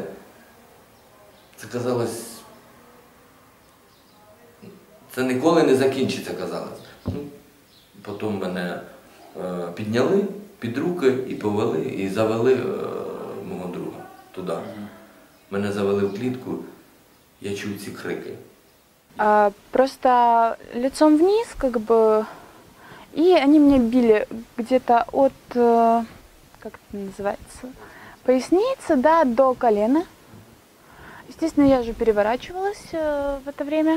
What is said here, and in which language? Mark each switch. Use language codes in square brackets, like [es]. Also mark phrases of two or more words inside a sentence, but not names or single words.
[uk] Це казалось, це ніколи не закінчиться, казалось. Потім мене підняли під руки і повели, і завели мого друга туди. Мене завели в клітку, я чув ці крики. [ru] Просто лицом вниз, как бы, и они меня били где-то от, как это называется, поясницы, да, до колена. Естественно, я же переворачивалась в это время.